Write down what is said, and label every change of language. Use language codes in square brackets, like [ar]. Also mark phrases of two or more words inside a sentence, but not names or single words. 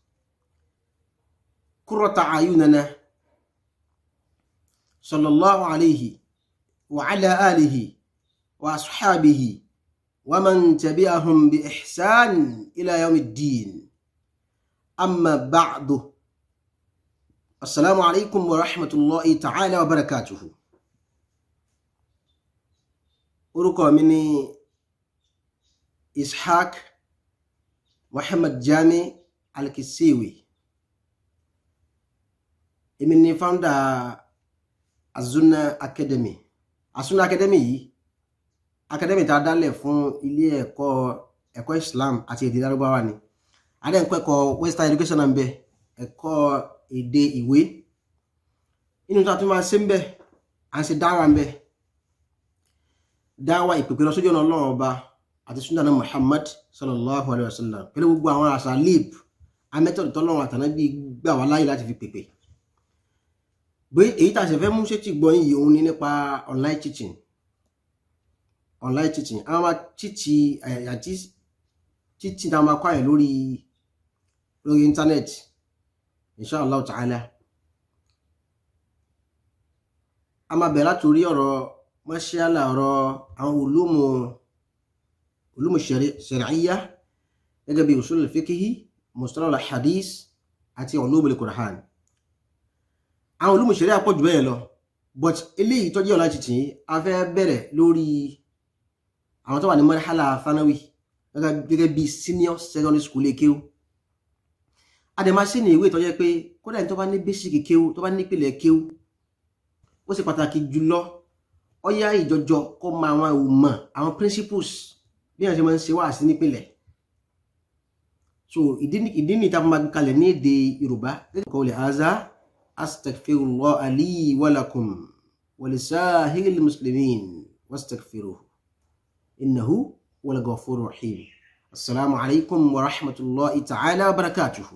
[ar] قرة أعيننا صلى الله عليه وعلى آله وأصحابه ومن تبعهم بإحسان إلى يوم الدين. أما بعد، السلام عليكم ورحمة الله تعالى وبركاته. [yo] orúkọ mi ni Ishaq Muhammad Jami Al-Kissewi. Èmi ni founder As-Sunnah Academy. As-Sunnah Academy yìí academy tá dálẹ̀ fún ilé ẹ̀kọ́ Islam àti èdè Lárúbáwá ni. A dẹ̀ ń kọ́ ẹ̀kọ́ [en] Western education [yo] ń bẹ, ẹ̀kọ́ èdè ìwé. Inú tá tún máa ṣe ń bẹ, à ń ṣe dáwà ń bẹ. Dáwà ìpèpè lọ sójú ọ̀nà Ọlọ́run Ọba àti Sunnah Muhammad [ar] صلى الله عليه وسلم. [yo] Pẹ̀lú gbogbo àwọn asalib, amẹ́tọ̀dù tọ́lọ́run àtànábì gbà wá láyé láti fi pèpè. Bí èyí tá ṣe fẹ́ mú ṣe ti gbọ́ yìí òun ni nípa [en] online teaching. Online teaching. [yo] Àwọn máa teaching tá máa kọ́ ẹ̀ lórí internet. [ar] إن شاء الله تعالى. [yo] A máa bẹ̀rẹ̀ láti orí ọ̀rọ̀ mashallah ọ̀rọ̀ àwọn [ar] علوم شرعية [yo] gẹ́gẹ́ bí [ar] أصول الفقه مصطلح الحديث [yo] àti [ar] علوم القرآن. [yo] Àwọn [ar] علوم الشريعة [yo] pọ̀ jù bẹ́ẹ̀ lọ, but eléyìí tó jẹ́ [en] online teaching [yo] a fẹ́ bẹ̀rẹ̀ lórí àwọn tó wà ní [ar] مرحلة ثانوية [yo] gẹ́gẹ́ bí [en] senior secondary school [yo] kéwú. A dẹ̀ máa ṣe ní ìwé tó jẹ́ pé kódà ẹni tó bá ní basic kéwú, tó bá ní ìpìlẹ̀ kéwú, ó ṣe pàtàkì jùlọ ó yá ìjọjọ kó mọ àwọn ìmọ̀, àwọn principles bí wọ́n ṣe máa ń ṣe wá sí nípìlẹ̀. So ìdí ní ìtàkùn máa kalẹ̀ ní èdè Yorùbá [ar] قولي هذا أستغفر الله لي ولكم ولسائر المسلمين وأستغفره إنه هو الغفور الرحيم. السلام عليكم ورحمة الله تعالى وبركاته.